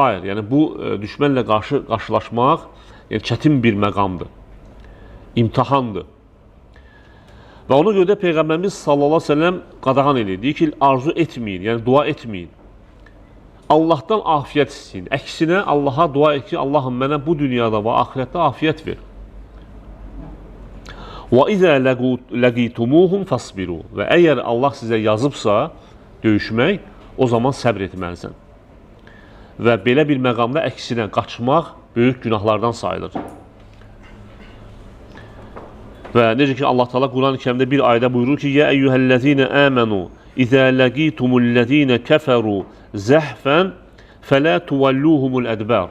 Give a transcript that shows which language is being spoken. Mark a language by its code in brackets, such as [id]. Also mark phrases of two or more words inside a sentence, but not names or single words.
[az] Yəni, bu düşmənlə qarşılaşmaq çətin bir məqamdır, imtihandır. Və ona görə də Peyğəmbərimiz [ar] صلى الله عليه وسلم [az] qadağan edir. Deyir ki, arzu etməyin, yəni dua etməyin. Allahdan afiyət istəyin. Əksinə Allaha dua et ki, Allahım mənə bu dünyada və axirətdə afiyət ver. [ar] وَإِذَا لَقِيتُمُوهُمْ فَاصْبِرُوا [az] Və əgər Allah sizə yazıbsa döyüşmək, o zaman səbr etməlisən. Və belə bir məqamda əksinə qaçmaq böyük günahlardan sayılır. Və necə ki Allah Teala Quran-ı Kərimdə bir ayədə buyurur ki: [ar] "يا أيها الذين آمنوا إذا لقيتم الذين كفروا زحفا فلا تولوهم الأدبار."